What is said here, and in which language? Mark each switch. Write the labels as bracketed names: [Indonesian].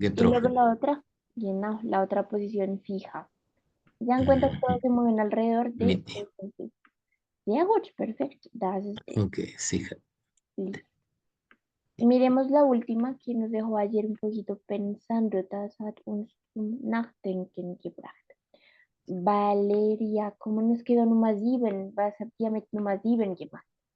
[German] Getroffen. [Spanish] la otra, [German] genau, [Spanish] la otra posición fija. ¿Se dan cuenta que todos Ujú. se mueven alrededor de [German] Mit. [Spanish] este sí? [German] Sehr gut, [Spanish] perfecto. [German] Das ist es. Ok, sicher. [Spanish] Listo. Miremos la última que nos dejó ayer un poquito pensando. [German] Das hat uns zum Nachdenken gebracht. [Spanish] Valeria, ¿cómo nos quedó Nummer 7? [German] Was habt ihr mit Nummer 7 gemacht?